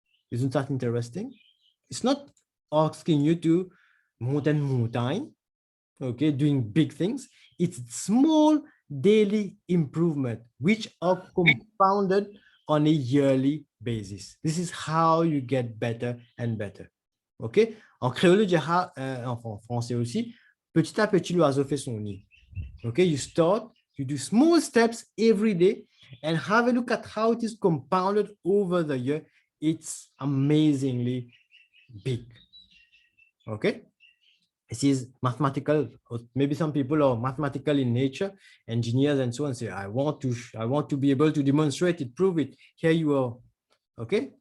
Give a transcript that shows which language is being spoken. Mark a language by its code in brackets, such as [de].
[en] Isn't that interesting? It's not asking you to mountain, okay, doing big things. It's small daily improvement, which are compounded on a yearly basis. This is how you get better and better. OK? [fr] En créole, en français aussi, petit à petit, l'oiseau fait son nid. OK? [en] You start, you do small steps every day and have a look at how it is compounded over the year. It's amazingly big. Okay? This is mathematical. Maybe some people are mathematical in nature, engineers and so on, say, I want to be able to demonstrate it, prove it. Here you are. Okay?